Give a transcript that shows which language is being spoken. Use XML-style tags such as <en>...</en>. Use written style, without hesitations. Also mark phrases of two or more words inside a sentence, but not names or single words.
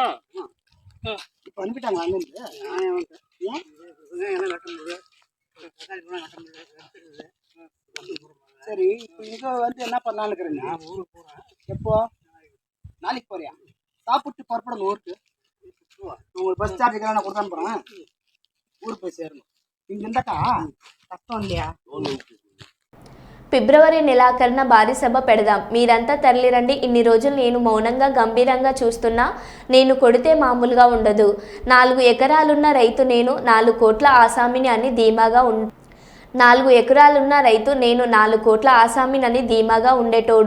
<ta>இப்போ வந்துட்டாங்க அங்கிருந்து சரி இப்போ இங்கே வந்து என்ன பண்ணலான்னு இருக்கிறீங்க? எப்போ நாளைக்கு போறியா? சாப்பிட்டு புறப்படணும் ஊருக்கு. உங்களுக்கு பஸ் சார்ஜ் நான் கொடுத்து அனுப்புறேன். ஊருக்கு போய் சேரணும். இங்க இருந்தாக்கா கஷ்டம் இல்லையா?</ta> <te>ఫిబ్రవరి నెలాఖరున భారీ సభ పెడదాం, మీరంతా తరలిరండి. ఇన్ని రోజులు నేను మౌనంగా గంభీరంగా చూస్తున్నా. నేను కొడితే మామూలుగా ఉండదు. 4 ఎకరాలున్న రైతు నేను 4 కోట్ల ఆసామిని అని ధీమాగా 4 ఎకరాలున్న రైతు నేను 4 కోట్ల ఆసామినని ధీమాగా ఉండేటోడు.</te>